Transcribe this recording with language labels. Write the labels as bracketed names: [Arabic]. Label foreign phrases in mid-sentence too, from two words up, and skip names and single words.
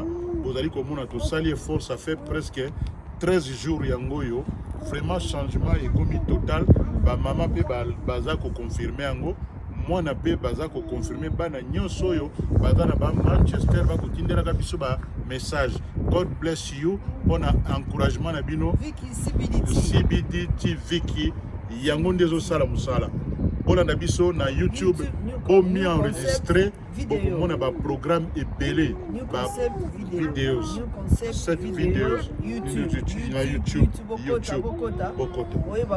[Lingala] bozali komona tosali effort [French] ça fait presque 13 jours [Lingala] yango oyo [French] vraiment changement [Lingala] ekomi total bamama mpe baza koconfirme yango mwana mpe baza koconfirme bana nyonso oyo baza na bamanchester bakotindelaka biso bamessage [English] god bless you [Lingala] mpona encouragement na bino CBDT Viki yango nde ezosala mosala bolanda biso na YouTube bomi enregistré bokomona baprogramme ebele videos 7 videos na YouTube bokota